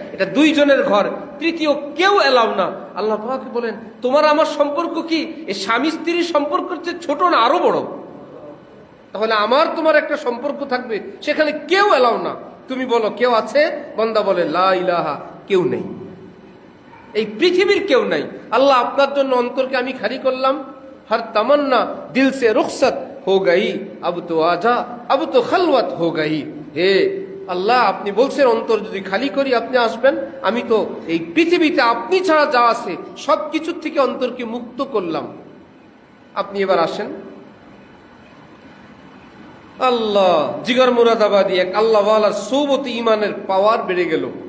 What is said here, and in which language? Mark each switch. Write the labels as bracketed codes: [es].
[bn] এটা দুইজনের ঘর, তৃতীয় কেউ এলাও না। আল্লাহ পাক বলেন তোমার আমার সম্পর্ক কি এই স্বামী স্ত্রীর সম্পর্ক চেয়ে ছোট না আরো বড়? তাহলে আমার তোমার একটা সম্পর্ক থাকবে, সেখানে কেউ এলাও না। তুমি বলো কেউ আছে, বান্দা বলে লা ইলাহা, কেউ নেই, এই পৃথিবীর কেউ নাই। আল্লাহ আপনার জন্য অন্তরকে আমি খালি করলাম, [hi] हर तमन्ना दिल से रुखसत हो गई, अब तो आजा अब तो खलवत हो गई। [bn] হে আল্লাহ, আপনি বলছেন অন্তর যদি খালি করি আপনি আসবেন, আমি তো এই পৃথিবীতে আপনি ছাড়া যা আছে সবকিছুর থেকে অন্তরকে মুক্ত করলাম, আপনি এবার আসেন। আল্লাহ, জিগর মুরাদাবাদী এক আল্লাহওয়ালার সৌবতে ইমানের পাওয়ার বেড়ে গেল।